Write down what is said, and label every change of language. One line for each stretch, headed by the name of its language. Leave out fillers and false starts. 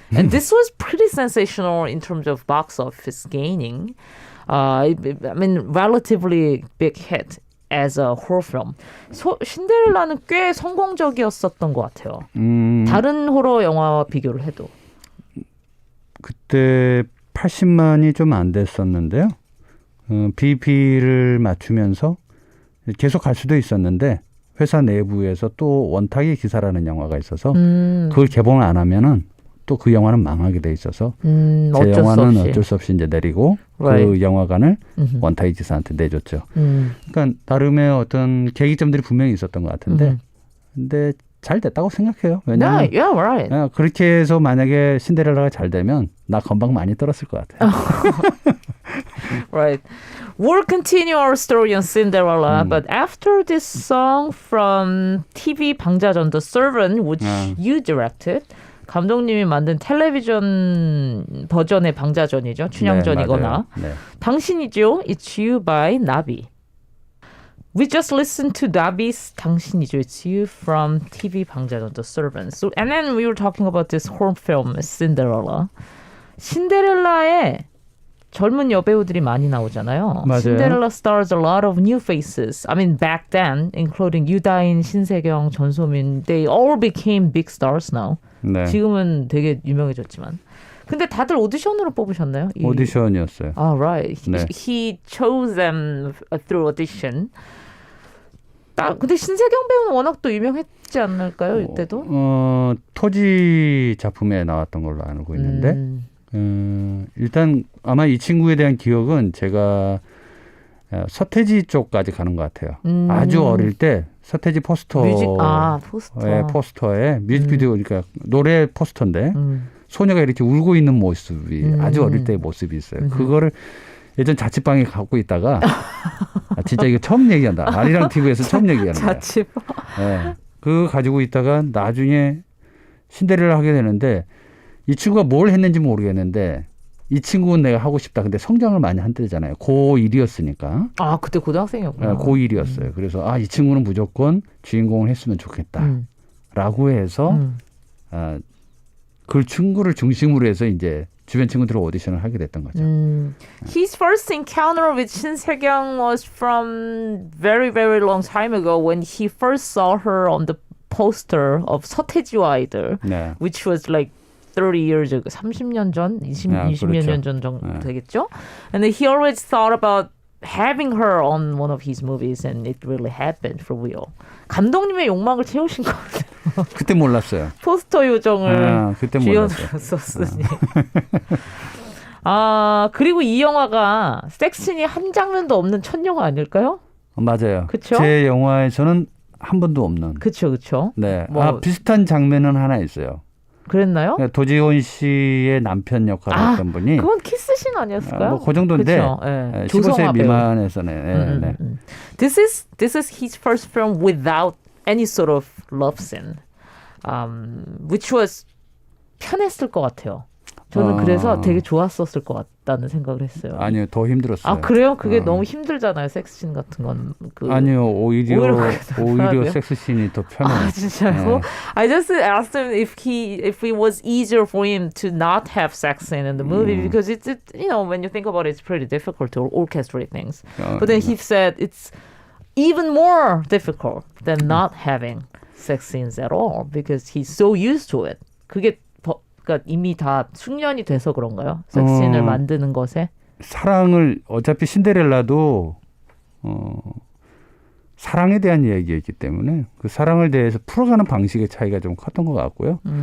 English: And this was pretty sensational in terms of box office gaining. I mean, relatively big hit as a horror film.
Korean: 신데렐라는 꽤 성공적이었었던 것 같아요. 다른 호러 영화와 비교를 해도. 그때 80만이 좀 안 됐었는데요. BP를 맞추면서 계속 갈 수도 있었는데 회사 내부에서 또 원탁의 기사라는 영화가 있어서 그걸 개봉을 안 하면은 또 그 영화는 망하게 돼 있어서 제 영화는 어쩔 수 없이 이제 내리고
English: right.
Korean: 그 영화관을 원탁의 기사한테 내줬죠. 그러니까 나름의 어떤 계기점들이 분명히 있었던 것 같은데 근데 잘 됐다고 생각해요. 왜냐하면
English: yeah, right.
Korean: 그렇게 해서 만약에 신데렐라가 잘 되면 나 건방 많이 떨었을 것 같아요.
English: Right. We'll continue our story on Cinderella, but after this song from TV 방자전, The Servant, which you directed,
Korean: 감독님이 만든 텔레비전 버전의 방자전이죠. 춘향전이거나. 네. 당신이죠.
English: It's You by 나비. We just listened to Nabi's 당신이죠. It's You from TV 방자전, The Servant. So, and then we were talking about this horror film, Cinderella.
Korean: 신데렐라의 젊은 여배우들이 많이 나오잖아요. 맞아요.
English: Cinderella stars a lot of new faces. I mean, back then, including 유다인, 신세경, 전소민, they all became big stars now.
Korean: 네. 지금은 되게 유명해졌지만. 근데 다들 오디션으로 뽑으셨나요? 오디션이었어요.
English: Ah, right.
Korean: 네.
English: He chose them through audition.
Korean: 근데 신세경 배우는 워낙 또 유명했지 않을까요? 이때도? 토지 작품에 나왔던 걸로 알고 있는데 일단 아마 이 친구에 대한 기억은 제가 서태지 쪽까지 가는 것 같아요. 아주 어릴 때 서태지 포스터, 포스터. 포스터에 뮤직비디오, 그러니까 노래 포스터인데 소녀가 이렇게 울고 있는 모습이 아주 어릴 때의 모습이 있어요. 그거를 예전 자취방에 갖고 있다가 진짜 이거 처음 얘기한다. 아리랑 TV에서 처음 얘기하는 거예요. 자취방. 네. 그거 가지고 있다가 나중에 신데렐라 하게 되는데 이 친구가 뭘 했는지 모르겠는데 이 친구는 내가 하고 싶다. 근데 성장을 많이 한대잖아요. 고1이었으니까. 아, 그때 고등학생이었구나. 고1이었어요. 그래서 이 친구는 무조건 주인공을 했으면 좋겠다. 라고 해서 그 친구를 중심으로 해서 이제 주변 친구들을 오디션을 하게 됐던 거죠.
English: His first encounter with Shin Se-kyung was from very, very long time ago when he first saw her on the poster of 서태지와 아이들,
Korean: 네.
English: which was like 30 years ago,
Korean: 30년 전, 20몇 그렇죠. 년 전 정도 되겠죠?
English: And then he always thought about having her on one of his movies and it really happened for real.
Korean: 감독님의 욕망을 채우신 것 같아요. 그때 몰랐어요. 포스터 요정을 그때 주연으로 썼으니. 그리고 이 영화가 섹스씬이 한 장면도 없는 첫 영화 아닐까요? 맞아요. 그쵸? 제 영화에서는 한 번도 없는. 그쵸. 네. 비슷한 장면은 하나 있어요. 그랬나요? 도지훈 씨의 남편 역할을 했던 분이. 그건 키스씬 아니었을까요? 그 정도인데 네. 15세 미만에서는. 네.
English: This is his first film without any sort of love scene, which was
Korean: 편했을 것 같아요. 저는 그래서 되게 좋았었을 것 같다는 생각을 했어요. 아니요, 더 힘들었어요. 그래요? 그게 너무 힘들잖아요, 섹스씬 같은 건. 아니요, 오히려 섹스씬이 더 편해요. 진짜요?
English: I just asked him if it was easier for him to not have sex scene in the movie because it's when you think about it, it's pretty difficult to orchestrate things. But then he said it's even more difficult than not having sex scenes at all because he's so used to it.
Korean: 그러니까 이미 다 숙련이 돼서 그런가요? 섹스씬을 만드는 것에? 사랑을 어차피 신데렐라도 사랑에 대한 이야기였기 때문에 그 사랑을 대해서 풀어가는 방식의 차이가 좀 컸던 것 같고요.